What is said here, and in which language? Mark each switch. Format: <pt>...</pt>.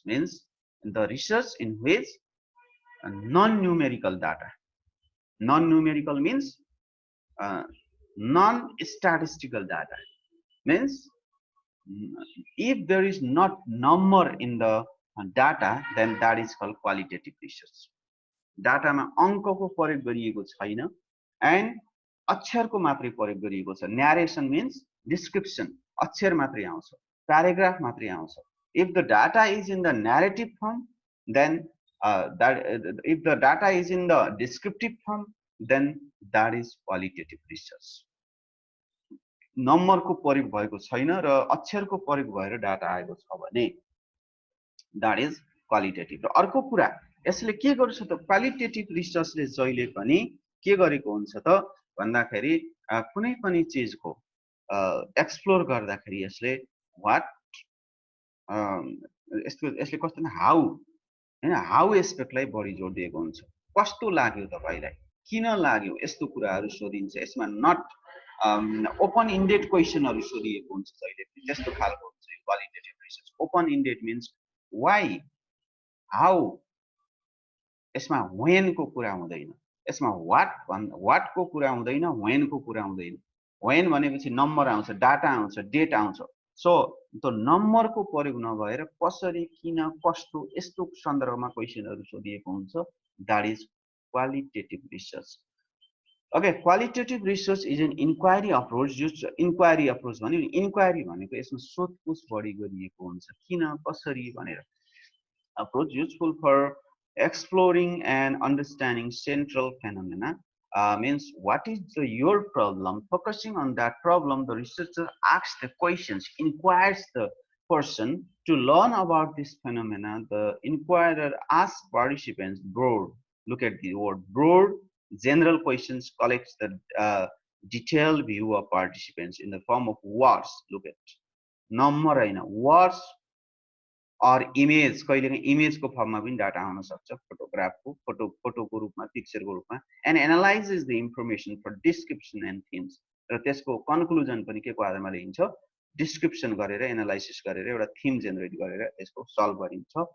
<en>Means the research in which non-numerical data. Non-numerical means non-statistical data. Means if there is not number in the data, then that is called qualitative research.</en> <ne>डाटामा अङ्कको प्रयोग गरिएको छैन and अक्षरको मात्रै प्रयोग गरिएको छ. न्यारेसन मिन्स description अक्षर मात्रै आउँछ, paragraph मात्रै आउँछ.</ne> <en>If the data is in the narrative form, then if the data is in the descriptive form, then that is qualitative research.</en> <ne>नम्बरको प्रयोग भएको छैन र अक्षरको प्रयोग भएर डाटा आएको छ भने</ne> <en>that is qualitative.</en> <ne>र अर्को कुरा यसले के गर्छ त क्वालिटेटिभ रिसर्चले जहिले पनि के गरेको हुन्छ त भन्दाखेरि कुनै पनि चीजको एक्सप्लोर गर्दाखेरि यसले व्हाट यसले कस्तो हाउ हैन हाउ एस्पेक्टलाई बढी जोड दिएको हुन्छ. कस्तो लाग्यो तपाईलाई, किन लाग्यो, यस्तो कुराहरू सोधिन्छ. यसमा नट ओपन इन्डेड क्वेशनहरू सोधिएको हुन्छ जहिले पनि त्यस्तो खालको हुन्छ qualitative research. Open indeed means why, how, यसमा व्हेन को कुरा हुँदैन, यसमा व्हाट को कुरा हुँदैन, व्हेन को कुरा हुँदैन. व्हेन भनेपछि नम्बर आउँछ, डाटा आउँछ, डेट आउँछ. सो त्यो नम्बरको प्रयोग नभएर कसरी, किन, कस्तो यस्तो सन्दर्भमा क्वेशनहरू सोधिएको हुन्छ.</ne> <en>That is qualitative research. Okay, qualitative research is an inquiry approach. Just inquiry approach</en> <ne>भन्यो नि, इन्क्वायरी भनेको यसमा सोधपुछ बढी गरिएको हुन्छ, किन कसरी भनेर.</ne> <en>Approach useful for exploring and understanding central phenomena. Means what is your problem, focusing on that problem the researcher asks the questions, inquires the person to learn about this phenomena. The inquirer asks participants broad, look at the word broad, general questions, collects the detailed view of participants in the form of words. Look at number</en> <ne>हैन,</ne> <en>words or image,</en> <ne>कहिलेकाहीँ इमेजको फर्ममा पनि data आउन सक्छ, फोटोग्राफको फोटोको रूपमा, पिक्चरको रूपमा.</ne> <en>and analyzes the information for description and themes.</en> <ne>र त्यसको कन्क्लुजन पनि के को आधारमा लिन्छ, डिस्क्रिप्सन गरेर, एनालाइसिस गरेर, एउटा थीम जेनेरेट गरेर यसको सल्भ गरिन्छ.</ne>